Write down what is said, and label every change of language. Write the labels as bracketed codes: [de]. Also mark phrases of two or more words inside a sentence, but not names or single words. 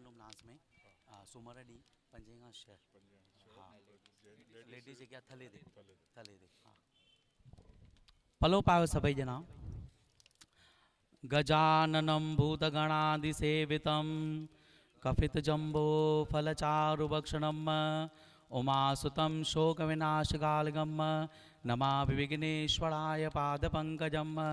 [sd] रूम नास में सूमर ॾींहुं 5 खां 6 हा लेडीज़ जेके आहे थले ते हा पलो पायो सभई ॼणा [sa] गजाननं भूतगणादिसेवितं कफितजम्बो फलचारुभक्षणं उमासुतं शोकविनाशकालगं नमामि विघ्नेश्वराय पादपङ्कजं